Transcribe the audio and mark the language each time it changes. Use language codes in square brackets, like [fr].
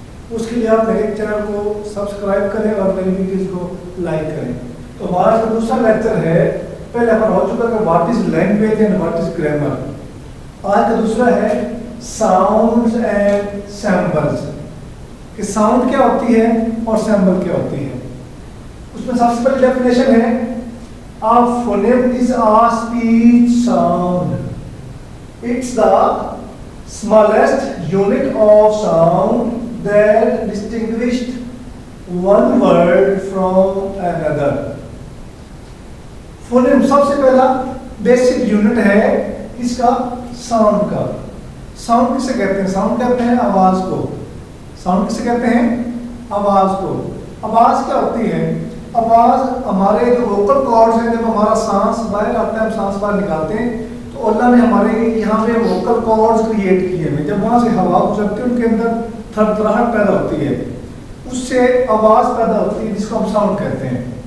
[ur] اس کے لیے آپ میرے چینل کو سبسکرائب کریں اور میری ویڈیوز کو لائک کریں۔ تو ہمارا جو دوسرا لیکچر ہے، پہلے ہمارا ہو چکا کہ [en] What is language and what is grammar. [ur] آج کا دوسرا ہے ساؤنڈز اینڈ سیمپلز، کہ ساؤنڈ کیا ہوتی ہے اور سیمپل کیا ہوتی ہے۔ اس میں سب سے پہلی ڈیفینیشن ہے [en] A phoneme is a speech sound. It's the smallest unit of sound that distinguishes one word from another. [ur] Phoneme سب سے پہلا بیسک یونٹ ہے اس کا ساؤنڈ کا۔ ساؤنڈ کسے کہتے ہیں؟ ساؤنڈ کہتے ہیں آواز کو۔ ساؤنڈ کسے کہتے ہیں؟ آواز کو۔ آواز کیا ہوتی ہے؟ آواز ہمارے جو ووکل کارڈز ہیں، جب ہمارا سانس باہر آتا ہے، ہم سانس باہر نکالتے ہیں تو اللہ نے ہمارے یہاں پہ ووکل کارڈز کریٹ کیے ہیں، جب وہاں سے ہوا گزرتی ہے ان کے اندر تھرتھراہٹ پیدا ہوتی ہے، اس سے آواز پیدا ہوتی ہے جس کو ہم ساؤنڈ کہتے ہیں۔